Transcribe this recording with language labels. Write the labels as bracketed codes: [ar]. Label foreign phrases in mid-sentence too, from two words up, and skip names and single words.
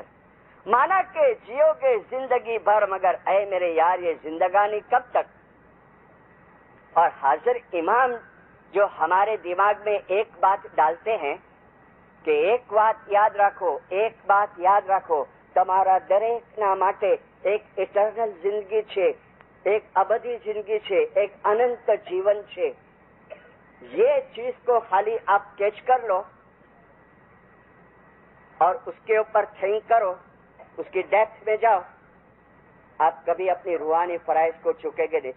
[ur] مانا کہ جیو گے زندگی بھر، مگر اے میرے یار یہ زندگانی کب تک؟ اور حاضر امام جو ہمارے دماغ میں ایک بات ڈالتے ہیں کہ ایک بات یاد رکھو، ایک بات یاد رکھو، تمہارا دریک [gu] ના માટે એક ઇટર્નલ જિંદગી છે, એક અબદી જિંદગી છે، એક અનંત જીવન છે۔ [ur] یہ چیز کو خالی آپ کیچ کر لو اور اس کے اوپر تھنک کرو، اس کی ڈیپتھ میں جاؤ، آپ کبھی اپنی روحانی فرائض کو چکے گے نہیں۔